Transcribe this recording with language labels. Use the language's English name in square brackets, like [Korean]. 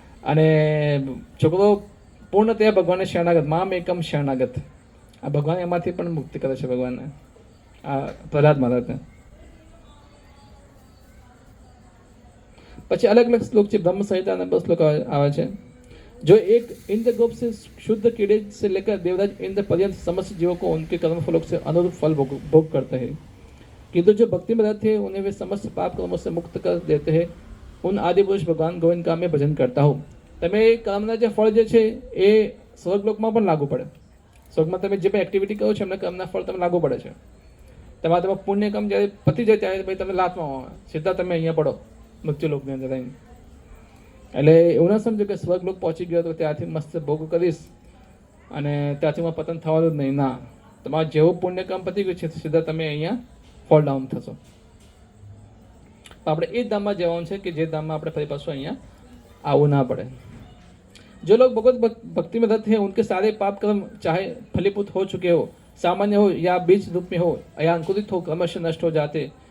[Gujarati] અને છોકરો પૂર્ણતયા ભગવાનને શરણાગત, મામ એકમ શરણાગત. આ ભગવાન એમાંથી પણ મુક્તિ કરે છે ભગવાનને, આ પ્રહલાદ મહારાજને. પછી અલગ અલગ શ્લોક છે, બ્રહ્મ સંહિતા અને 2 શ્લોક આવે છે. [Hindi] जो एक इंद्र गोप से शुद्ध कीड़े से लेकर देवराज इंद्र पर्यंत समस्त जीवों को उनके कर्म फलों से अनुरूप फल भोग करते हैं, किंतु जो भक्ति में रहते हैं उन्हें वे समस्त पाप कर्मों से मुक्त कर देते हैं. उन आदि पुरुष भगवान गोविंद का मैं भजन करता हूँ. [Gujarati] તમે કર્મના જે ફળ જે છે એ સ્વર્ગલોકમાં પણ લાગુ પડે. સ્વર્ગમાં તમે જે પણ એક્ટિવિટી કરો છો એમના કર્મના ફળ તમે લાગુ પડે છે. તમારા પુણ્ય કર્મ જ્યારે પતી જાય ત્યારે ભાઈ તમે લાતમાં સીધા તમે અહીંયા પડો મૃત્યુલોકની અંદર આવીને. એટલે એવું ના સમજો કે સ્વર્ગલોક પહોંચી ગયો તો ત્યાંથી મસ્ત ભોગ કરીશ અને ત્યાંથી માં પતન થવાનું જ નહીં. ના, તમારે જેવું પુણ્ય કામ પતી ગયું છે સીધા તમે અહીંયા ફોલ ડાઉન થશો. આપણે એ ધામમાં જવાનું છે કે જે ધામમાં આપણે ફરી પાછું અહીંયા આવવું ના પડે. [Hindi] जो लोग भगवत भक्ति में रत हैं उनके सारे पाप कर्म चाहे फलीभूत हो चुके हो, सामान्य हो या बीज रूप में हो या अंकुरित हो, क्रमशः नष्ट हो जाते.